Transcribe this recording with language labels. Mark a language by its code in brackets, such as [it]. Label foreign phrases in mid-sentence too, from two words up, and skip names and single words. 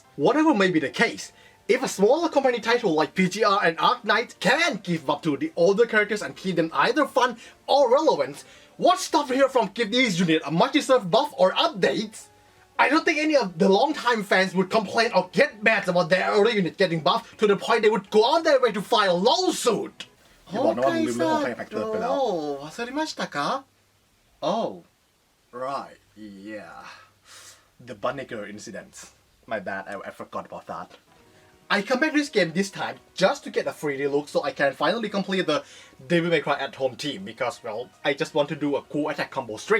[en] Whatever may be the case, if a smaller company title like PGR and Arknight can give up to the older characters and keep them either fun or relevant, what stops here from give these units a much deserved buff or updates? I don't think any of the long-time fans would complain or get mad about their older unit getting buffed to the point they would go on their way to file a lawsuit. [th] อย่าบอกนะว่ามึงลืมเรื่องของไฟแฟกเตอร์ไปแล้ว [ja] 忘れましたか? [en] Oh, right, yeah. The bunny girl incident. My bad, I forgot about that. I come back to this game this time just to get a 3D look so I can finally complete the Devil May Cry at home team because, well, I just want to do a cool attack combo string.